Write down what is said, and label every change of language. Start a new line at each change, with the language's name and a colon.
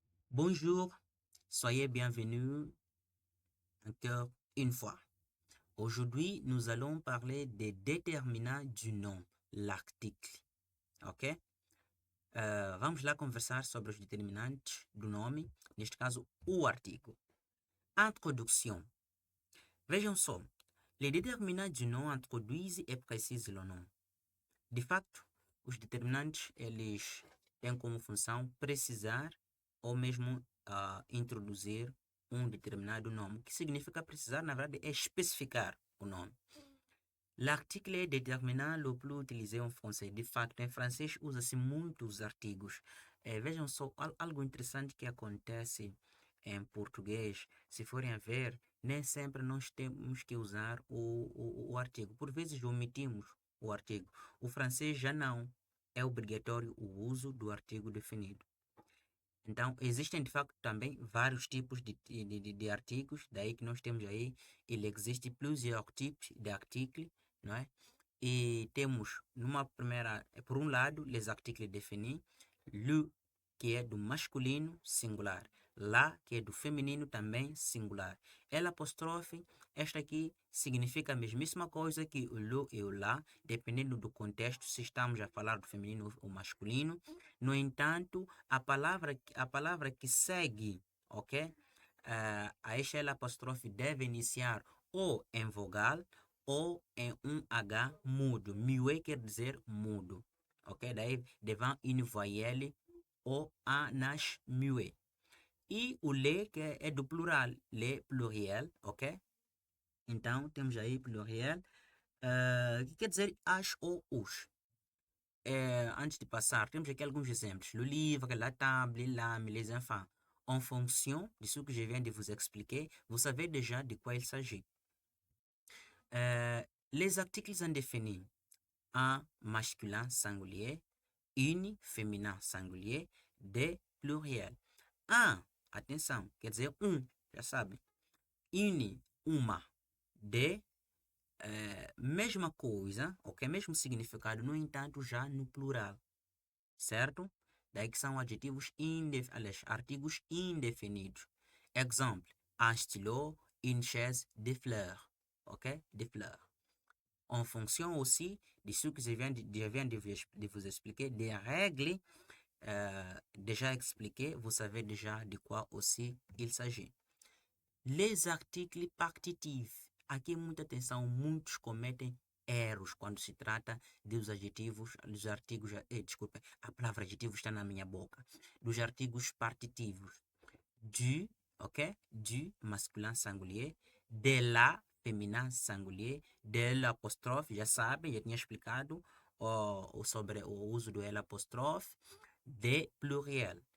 French: Bonjour, soyez bienvenus encore une fois. Aujourd'hui, nous allons parler des déterminants du nom, l'article. Ok?
Portuguese: Vamos lá conversar sobre os determinantes do nome, neste caso, o artigo.
French: Introduction.
Portuguese: Vejam só,
French: les déterminants du nom introduisent et précisent le nom.
Portuguese: De facto, os determinantes, eles têm como função precisar ou mesmo introduzir um determinado nome, que significa precisar, na verdade, é especificar o nome.
French: L'article est déterminant le plus utilisé en français.
Portuguese: De facto, em francês usa-se muitos artigos. Vejam só, algo interessante que acontece em português, se forem a ver, nem sempre nós temos que usar o artigo. Por vezes omitimos o artigo. O francês já não. É obrigatório o uso do artigo definido. Então, existem de facto também vários tipos de artigos, daí que nós temos aí, ele existe
French: plusieurs
Portuguese: tipos de articles, não é? E temos, numa primeira, por um lado,
French: les articles définis,
Portuguese: le, que é do masculino, singular, la, que é do feminino, também singular. L apóstrofe, esta aqui significa a mesmíssima coisa que o le e o la, dependendo do contexto, se estamos a falar do feminino ou masculino. No entanto, a palavra que segue, ok? A esta L apóstrofe deve iniciar ou em vogal ou em um H mudo. Muet quer dizer mudo. Ok? Daí,
French: devant une voyelle,
Portuguese: o A nasce muet. E o le, que é do plural,
French: le pluriel,
Portuguese: ok? Então, temos aí pluriel, que quer dizer as ou os. Antes de passar, temos aqui alguns exemplos.
French: Le livre, la table, l'âme, les enfants. En fonction de ce que je viens de vous expliquer, vous savez déjà de quoi il s'agit. Les articles indéfinis. Un masculin singulier, une féminin singulier, des pluriel.
Portuguese: Un, atenção, quer dizer já sabe. Une, uma. De, mesma coisa, ok? Mesmo significado, no entanto, já no plural. Certo? Daí que são adjetivos aliás, artigos indefinidos. Exemplo,
French: un stylo, une chaise, des fleurs. Ok? Des fleurs. En fonction aussi de ce que je viens de vous expliquer, des règles déjà expliquées, vous savez déjà de quoi aussi il s'agit. Les articles partitivos.
Portuguese: Aqui muita atenção, muitos cometem erros quando se trata dos adjetivos, dos artigos, desculpa, a palavra adjetivo está na minha boca, dos artigos partitivos.
French: Du, ok? Du, masculin singulier, de la, féminin singulier, de l'apostrophe,
Portuguese: já sabem, já tinha explicado sobre o uso do L apóstrofe,
French: de pluriel.